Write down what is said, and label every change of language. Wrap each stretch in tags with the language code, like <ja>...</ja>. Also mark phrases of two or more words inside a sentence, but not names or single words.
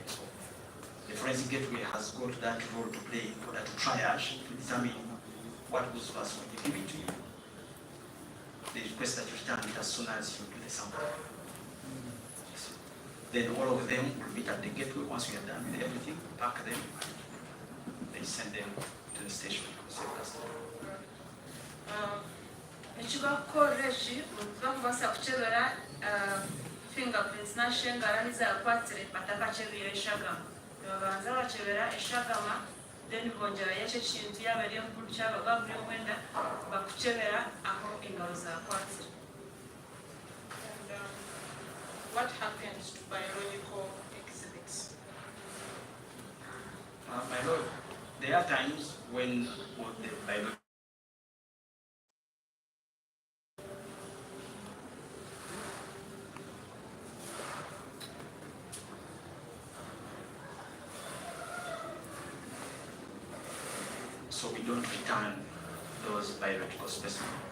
<en>So the forensic gateway has got that role to play in order to triage, to determine what goes first when you give it to you. They request that you return it as soon as you do the sample. Then all of them will meet at the gateway. Once we are done with everything, pack them, then send them to the station for safe custody.</en> <nyn>Ekibakukorera eki bakubasa kukyebera fingerprints nashengara nizakwatire batakakyebera eshagama nibabanza bakyebera eshagama then bongerayo ekyo kintu yaba eri omukulu kyaba babuli omwenda bakukyebera aho engalo zakwatire.</nyn> <en>What happens to biological exhibits? My lord, there are times when the biology so we don't return those biological specimens.</en>